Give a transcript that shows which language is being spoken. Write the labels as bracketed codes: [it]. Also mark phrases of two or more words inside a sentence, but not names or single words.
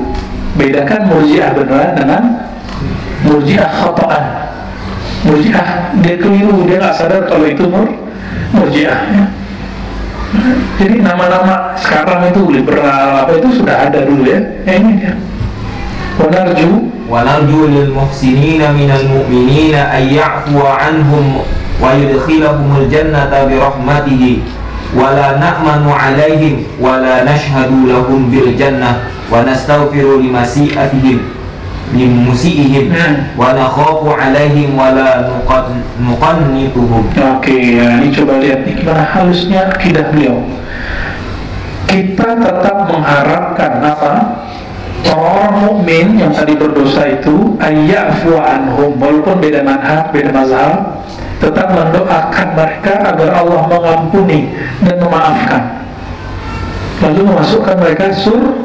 [id] Bedakan murji'ah benar dengan [ar] مرجئة خطأً. [id] Murji'ah dia keliru, dia nggak sadar kalau itu murji'ah ya. Jadi nama-nama sekarang itu liberal apa itu sudah ada dulu ya. Ini dia. [ar] ونرجو للمحسنين من المؤمنين أن يعفو عنهم ويدخلهم الجنة برحمته ولا نأمن عليهم ولا نشهد لهم بالجنة ونستغفر لمسيئاتهم لمسيئهم ونخاف عليهم ولا نقنطهم. [id] Oke, ya, ini coba lihat nih gimana halusnya akidah beliau. Kita tetap mengharapkan apa? Orang mukmin yang tadi berdosa itu [ar] أن يعفو عنهم, [id] walaupun beda manhaj, beda mazhab, tetap mendoakan mereka agar Allah mengampuni dan memaafkan, lalu memasukkan mereka surga.